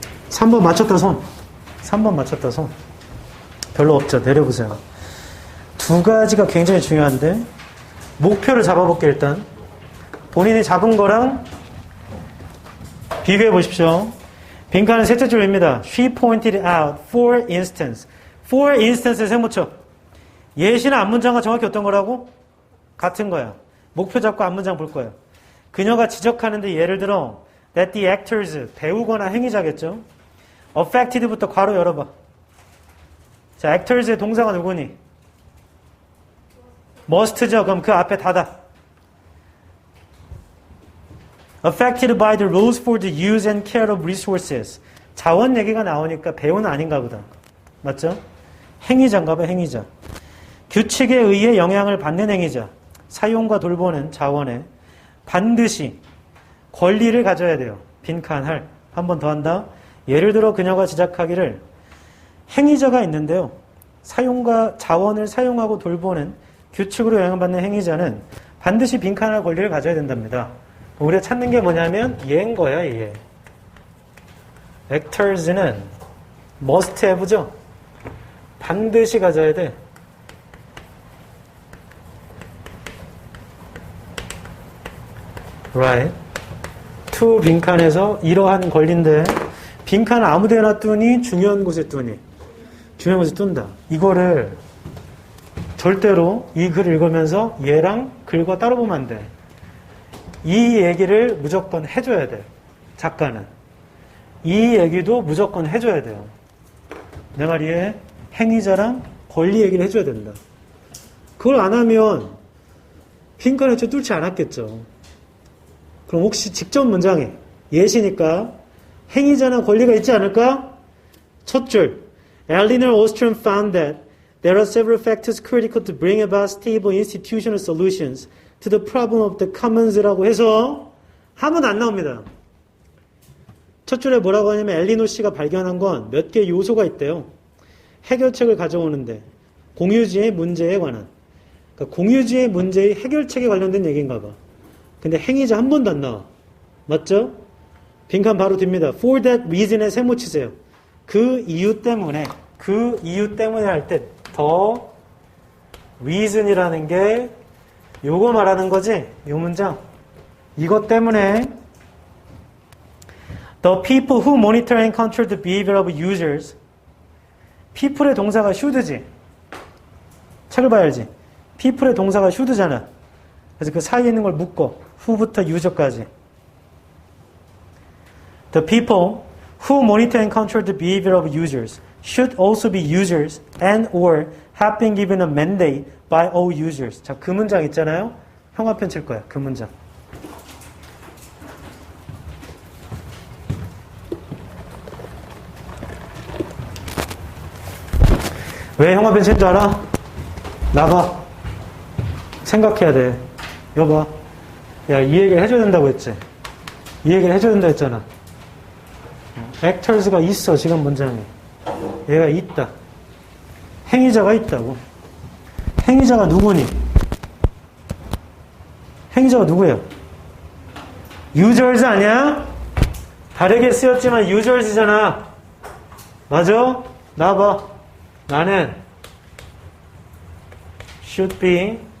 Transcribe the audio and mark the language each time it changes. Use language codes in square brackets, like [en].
[ko] 3번 맞췄다 손. 3번 맞췄다 손. 별로 없죠. 내려보세요. 두 가지가 굉장히 중요한데 목표를 잡아볼게 일단. 본인이 잡은 거랑 비교해 보십시오. 빈칸은 셋째 줄입니다. [en] She pointed out for instance. For instance [ko] 의 세모쳐. 예시나 앞문장과 정확히 어떤 거라고? 같은 거야. 목표 잡고 앞문장 볼 거야. 그녀가 지적하는데 예를 들어 [en] that the actors, [ko] 배우거나 행위자겠죠. affected부터 괄호 열어봐. 자, actors의 동사가 누구니? must죠. 그럼 그 앞에 닫아. [en] affected by the rules for the use and care of resources. [ko] 자원 얘기가 나오니까 배우는 아닌가 보다. 맞죠? 행위자인가 봐, 행위자. 규칙에 의해 영향을 받는 행위자. 사용과 돌보는 자원에 반드시 권리를 가져야 돼요. 빈칸할. 한 번 더 한다. 예를 들어 그녀가 지적하기를 행위자가 있는데요. 사용과 자원을 사용하고 돌보는 규칙으로 영향받는 행위자는 반드시 빈칸할 권리를 가져야 된답니다. 우리가 찾는 게 뭐냐면 얘인 거야, 얘. actors는 [en] must have [ko] 죠. 반드시 가져야 돼. [en] right. [ko] to 빈칸에서 이러한 권리인데 빈칸 아무 데나 뚜니 중요한 곳에 뚜니 중요한 곳에 둔다. 이거를 절대로 이 글을 읽으면서 얘랑 글과 따로 보면 안 돼. 이 얘기를 무조건 해줘야 돼. 작가는. 이 얘기도 무조건 해줘야 돼요. 내 말이에 행위자랑 권리 얘기를 해줘야 된다. 그걸 안 하면 빈칸에 뚫지 않았겠죠. 그럼 혹시 직접 문장에 예시니까 행위자나 권리가 있지 않을까? 첫 줄. [en] Eleanor Ostrom found that there are several factors critical to bring about stable institutional solutions to the problem of the commons [ko] 라고 해서 하면 안 나옵니다. 첫 줄에 뭐라고 하냐면 엘리노 씨가 발견한 건 몇 개 요소가 있대요. 해결책을 가져오는데 공유지의 문제에 관한. 그러니까 공유지의 문제의 해결책에 관련된 얘기인가 봐. 근데 행위자 한 번도 안 나와. 맞죠? 빈칸 바로 듭니다. [en] For that reason [ko] 에 세모 치세요. 그 이유 때문에 할 때 더 reason이라는 게 요거 말하는 거지? 요 문장. 이것 때문에 [en] the people who monitor and control the behavior of users. [ko] people의 동사가 should지. 책을 봐야 알지. people의 동사가 should잖아. 그래서 그 사이에 있는 걸 묶어. who부터 user까지. [en] The people who monitor and control the behavior of users should also be users and or have been given a mandate by all users. [ko] 자, 그 문장 있잖아요. 형광펜 칠 거야. 그 문장. 왜 형광펜 챈 줄 알아? 나봐. 생각해야 돼. 여봐. 야, 이 얘기를 해줘야 된다고 했지. 이 얘기를 해줘야 된다 했잖아. actors가 있어, 지금 문장에. 얘가 있다. 행위자가 있다고. 행위자가 누구니? 행위자가 누구예요? users 아니야? 다르게 쓰였지만 users잖아. 맞아? 나봐. 나는 [en] should be.